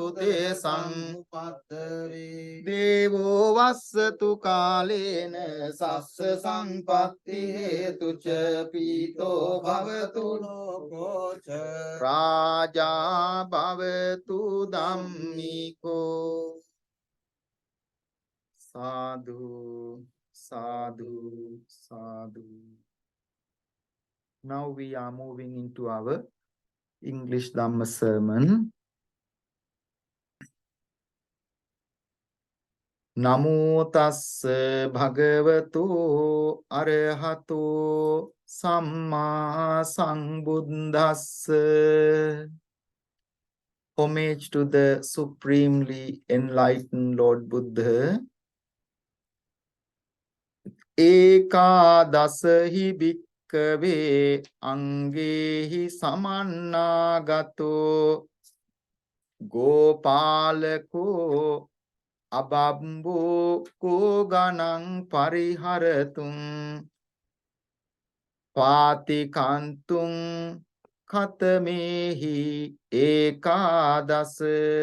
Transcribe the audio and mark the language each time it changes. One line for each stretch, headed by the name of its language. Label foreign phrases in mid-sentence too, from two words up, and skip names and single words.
Pali: තේ සංඋපද්දවේ දේවෝ වස්සතු කාලේන සස්ස සම්පත්ති හේතුච පීතෝ භවතු ලෝකෝච රාජා භවතු ධම්මිකෝ sadhu sadhu sadhu.
English: Now we are moving into our English Dhamma sermon.
Pali: Namo tassa bhagavato arahato samma sambuddhassa.
English: Homage to the supremely enlightened Lord Buddha.
Pali: Ekadasahi bhikkave angehi samannagato Gopālako abambo koganang pariharatum patikantum katamehi ekadasa